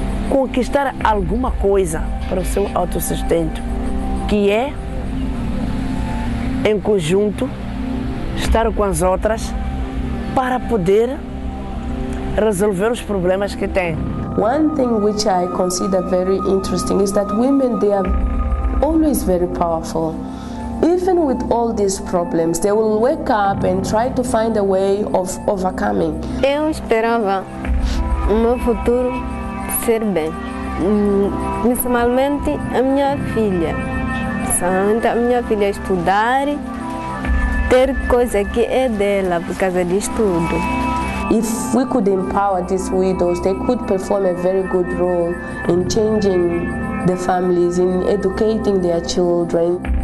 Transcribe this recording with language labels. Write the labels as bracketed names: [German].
[Portuguese] conquistar alguma coisa para o seu autossustento, que é, em conjunto, estar com as outras para poder resolver os problemas que têm. [English] One thing which I consider very interesting is that women, they are always very powerful. Even with all these problems, they will wake up and try to find a way of overcoming. [Portuguese] Eu esperava o meu futuro ser bem, principalmente a minha filha. Principalmente a minha filha estudar, ter coisa que é dela por causa de estudo. [English] If we could empower these widows, they could perform a very good role in changing the families, in educating their children.